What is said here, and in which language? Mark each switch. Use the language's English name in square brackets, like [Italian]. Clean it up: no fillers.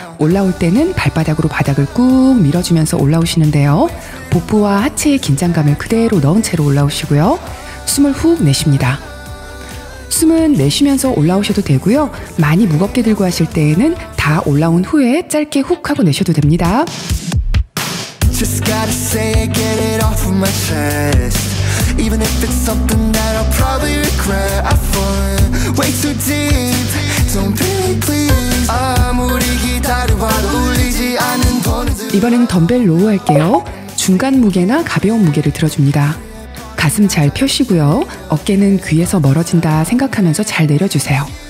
[Korean] 올라올 때는 발바닥으로 바닥을 꾹 밀어주면서 올라오시는데요. 복부와 하체의 긴장감을 그대로 넣은 채로 올라오시고요. 숨을 훅 내쉽니다. 숨은 내쉬면서 올라오셔도 되고요. 많이 무겁게 들고 하실 때에는 다 올라온 후에 짧게 훅 하고 내셔도 됩니다. [English] Just gotta say it, get it off of my chest. Even if it's something that I'll probably regret. I fall way too deep. Don't be please. [Korean] 아무리 기다려봐도 울리지 않는 번호들. 이번엔 덤벨 로우 할게요. 중간 무게나 가벼운 무게를 들어줍니다. 가슴 잘 펴시고요. 어깨는 귀에서 멀어진다 생각하면서 잘 내려주세요.